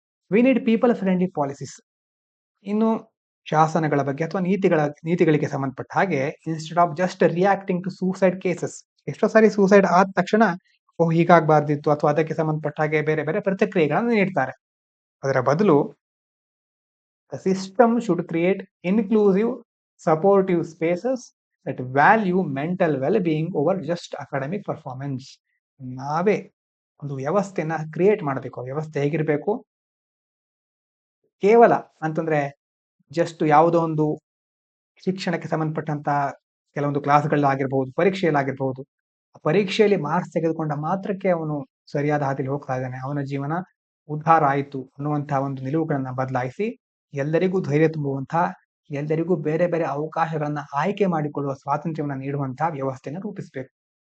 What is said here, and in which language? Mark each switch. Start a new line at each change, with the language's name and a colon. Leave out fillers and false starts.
English: We need people friendly policies.
Kannada: ಇನ್ನು ಶಾಸನಗಳ ಬಗ್ಗೆ ಅಥವಾ ನೀತಿಗಳಿಗೆ ಸಂಬಂಧಪಟ್ಟ ಹಾಗೆ,
English: Instead of just reacting to suicide cases.
Kannada: ಎಷ್ಟೋ ಸಾರಿ ಸೂಸೈಡ್ ಆದ ತಕ್ಷಣ ಹೀಗಾಗಬಾರ್ದಿತ್ತು ಅಥವಾ ಅದಕ್ಕೆ ಸಂಬಂಧಪಟ್ಟ ಹಾಗೆ ಬೇರೆ ಬೇರೆ ಪ್ರತಿಕ್ರಿಯೆಗಳನ್ನು ನೀಡ್ತಾರೆ. ಅದರ ಬದಲು
English: the system should create inclusive, supportive spaces that value mental well-being over just academic performance.
Kannada: ನಾವೇ ಒಂದು ವ್ಯವಸ್ಥೆನ ಕ್ರಿಯೇಟ್ ಮಾಡಬೇಕು. ವ್ಯವಸ್ಥೆ ಹೇಗಿರಬೇಕು, ಕೇವಲ ಅಂತಂದ್ರೆ ಜಸ್ಟ್ ಯಾವುದೋ ಒಂದು ಶಿಕ್ಷಣಕ್ಕೆ ಸಂಬಂಧಪಟ್ಟಂತ ಕೆಲವೊಂದು ಕ್ಲಾಸ್ಗಳಾಗಿರ್ಬಹುದು, ಪರೀಕ್ಷೆಯಲ್ಲಾಗಿರ್ಬಹುದು, ಪರೀಕ್ಷೆಯಲ್ಲಿ ಮಾರ್ಕ್ಸ್ ತೆಗೆದುಕೊಂಡ ಮಾತ್ರಕ್ಕೆ ಅವನು ಸರಿಯಾದ ಹಾದಿಯಲ್ಲಿ ಹೋಗ್ತಾ ಇದ್ದಾನೆ, ಅವನ ಜೀವನ ಉದ್ಧಾರ ಆಯಿತು ಅನ್ನುವಂತಹ ಒಂದು ನಿಲುವುಗಳನ್ನ ಬದಲಾಯಿಸಿ ಎಲ್ಲರಿಗೂ ಧೈರ್ಯ ತುಂಬುವಂತಹ, ಎಲ್ಲರಿಗೂ ಬೇರೆ ಬೇರೆ ಅವಕಾಶಗಳನ್ನ ಆಯ್ಕೆ ಮಾಡಿಕೊಳ್ಳುವ ಸ್ವಾತಂತ್ರ್ಯವನ್ನ ನೀಡುವಂತಹ ವ್ಯವಸ್ಥೆಯನ್ನು ರೂಪಿಸಬೇಕು.